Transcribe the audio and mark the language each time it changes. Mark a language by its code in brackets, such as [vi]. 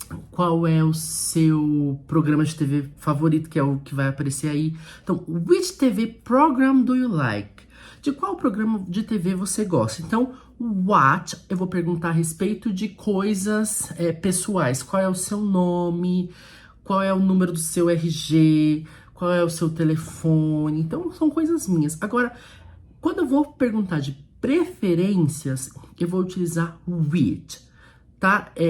[pt] Qual é o seu programa de TV favorito, que é o que vai aparecer aí. [en] Então, which TV program do you like? [pt] De qual programa de TV você gosta? Então, what, eu vou perguntar a respeito de coisas pessoais. Qual é o seu nome? Qual é o número do seu RG? Qual é o seu telefone? Então, são coisas minhas. Agora, quando eu vou perguntar de preferências, eu vou utilizar which, tá?